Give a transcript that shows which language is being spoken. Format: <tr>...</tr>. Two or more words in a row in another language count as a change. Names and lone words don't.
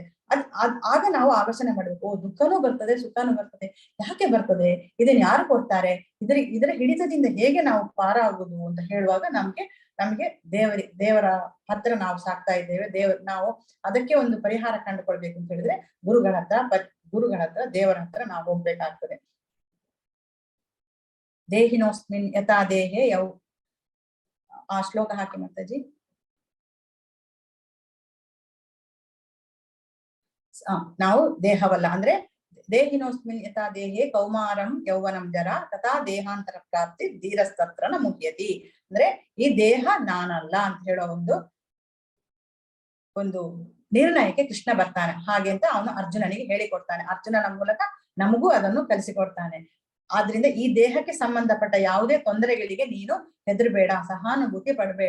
<kn>ಆಗ ನಾವು ಆಲೋಚನೆ ಮಾಡ್ಬೇಕು, ದುಃಖನೂ ಬರ್ತದೆ, ಸುಖನೂ ಬರ್ತದೆ, ಯಾಕೆ ಬರ್ತದೆ, ಇದನ್ನ ಯಾರು ಕೊಡ್ತಾರೆ, ಇದರ ಹಿಡಿತದಿಂದ ಹೇಗೆ ನಾವು ಪಾರಾಗುದು ಅಂತ ಹೇಳುವಾಗ ನಮ್ಗೆ ದೇವರ ಹತ್ರ ನಾವು ಸಾಕ್ತಾ ಇದ್ದೇವೆ. ನಾವು ಅದಕ್ಕೆ ಒಂದು ಪರಿಹಾರ ಕಂಡುಕೊಳ್ಬೇಕು ಅಂತ ಹೇಳಿದ್ರೆ ಗುರುಗಳ ಹತ್ರ ದೇವರ ಹತ್ರ ನಾವು ಹೋಗ್ಬೇಕಾಗ್ತದೆ.</kn> <sa>ದೇಹಿನೋಸ್ಮಿನ್ ಯಥಾ ದೇಹೇ</sa> <kn>ಆ ಶ್ಲೋಕ ಹಾಕಿ ಮಾತಾಜಿ. ನಾವು ದೇಹವಲ್ಲ ಅಂದ್ರೆ</kn> <sa>ದೇಹಿನೋಸ್ಮಿನ್ ಯಥಾ ದೇಹೇ ಕೌಮಾರಂ ಯೌವನಂ ಜರ ತಥಾ ದೇಹಾಂತರ ಪ್ರಾಪ್ತಿ ಧೀರಸ್ತತ್ರ ನ ಮುಹ್ಯತಿ.</sa> <kn>ಅಂದ್ರೆ ಈ ದೇಹ ನಾನಲ್ಲ ಅಂತ ಹೇಳೋ ಒಂದು ನಿರ್ಣಯಕ್ಕೆ ಕೃಷ್ಣ ಬರ್ತಾನೆ. ಹಾಗೆ ಅಂತ ಅವನು ಅರ್ಜುನನಿಗೆ ಹೇಳಿಕೊಡ್ತಾನೆ. ಅರ್ಜುನನ ಮೂಲಕ ನಮಗೂ ಅದನ್ನು ಕಲಿಸಿಕೊಡ್ತಾನೆ. ಆದ್ರಿಂದ ಈ ದೇಹಕ್ಕೆ ಸಂಬಂಧಪಟ್ಟ ಯಾವುದೇ ತೊಂದರೆಗಳಿಗೆ ನೀನು ಹೆದರ್ಬೇಡ, ಸಹಾನುಭೂತಿ ಪಡಬೇಡ.</kn>